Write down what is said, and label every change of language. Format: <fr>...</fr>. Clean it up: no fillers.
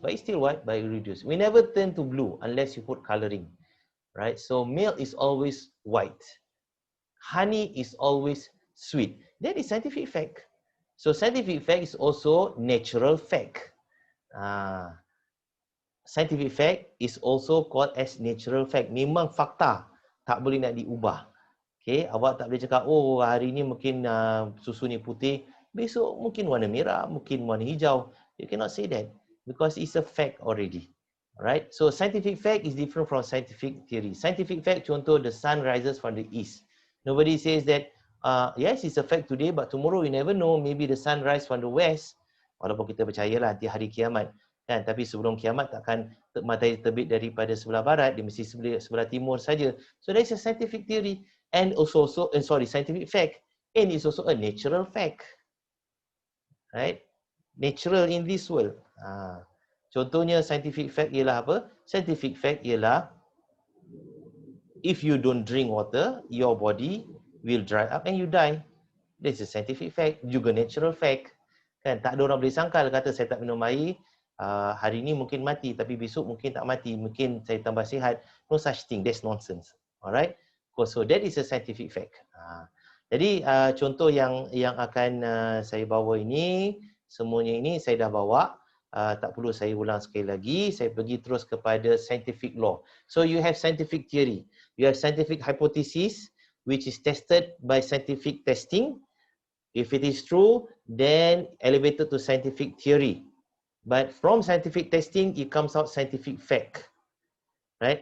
<en>But it's still white, but it reduced. We never turn to blue unless you put coloring. Right? So milk is always white. Honey is always sweet. That is scientific fact. So scientific fact is also natural fact. Scientific fact is also called as natural fact.</en> <ms>Memang fakta, tak boleh nak diubah. Okay, awak tak boleh cakap, oh hari ni mungkin susu ni putih, besok mungkin warna merah, mungkin warna hijau.</ms> <en>You cannot say that because it's a fact already. Alright, so scientific fact is different from scientific theory. Scientific fact, contoh, the sun rises from the east. Nobody says that, yes, it's a fact today, but tomorrow you never know, maybe the sun rise from the west.</en> <ms>Walaupun kita percayalah nanti hari kiamat. Kan? Tapi sebelum kiamat takkan matahari terbit daripada sebelah barat, dia mesti sebelah timur saja.</ms> <en>So there is a scientific theory and also scientific fact, and it's also a natural fact. Right? Natural in this world.</en> <ms>Contohnya scientific fact ialah apa?</ms> <en>Scientific fact ialah if you don't drink water, your body will dry up and you die. This is a scientific fact,</en> <ms>juga natural fact. Kan? Tak ada orang boleh sangkal kata saya tak minum air, hari ni mungkin mati, tapi besok mungkin tak mati, mungkin saya tambah sihat.</ms> <en>No such thing, that's nonsense. Alright? So that is a scientific fact.</en> <ms>Jadi contoh yang akan saya bawa ini, semuanya ini saya dah bawa. Tak perlu saya ulang sekali lagi, saya pergi terus kepada scientific law.</ms> <en>So you have scientific theory, you have scientific hypothesis which is tested by scientific testing. If it is true, then elevated to scientific theory. But from scientific testing, it comes out scientific fact, right?</en>